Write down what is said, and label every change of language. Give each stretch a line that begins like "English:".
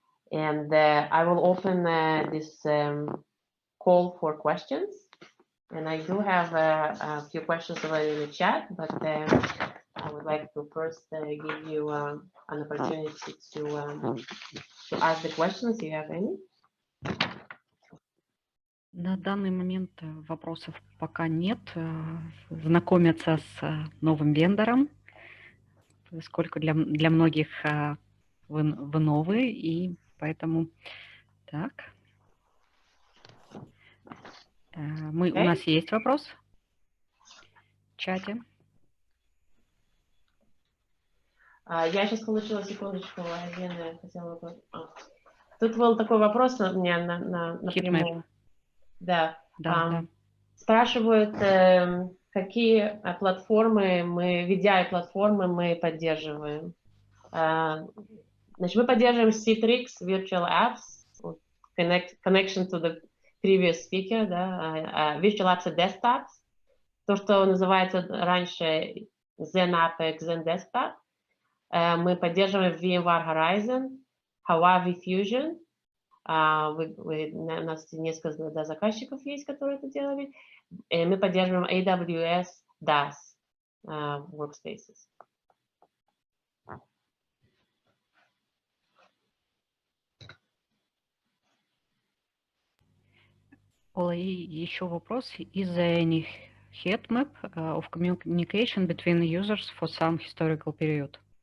English: And I will open this call for questions. And I do have a few questions already in the chat, but I would like to first give you an opportunity to ask the questions. Do you have any?
Russian: На данный момент вопросов пока нет. Знакомиться с новым вендором, поскольку для многих вы новые, и поэтому так. У нас есть вопрос в чате. Я сейчас получила, секундочку, один хотела бы... Тут был такой вопрос у меня напрямую. Да. Да. Спрашивают, какие платформы VDI-платформы мы поддерживаем. Значит, мы поддерживаем Citrix, Virtual Apps,
English: connection to the previous speaker,
Russian: да, Virtual Apps и Desktops, то, что называется раньше Zen Apex, Zen Desktop. Мы поддерживаем VMware Horizon, Huawei Fusion. У нас несколько заказчиков есть, которые это делали. И мы поддерживаем AWS DAS Workspaces. Ола, и еще вопрос.
English: Is there any heat map of communication between users for some historical period?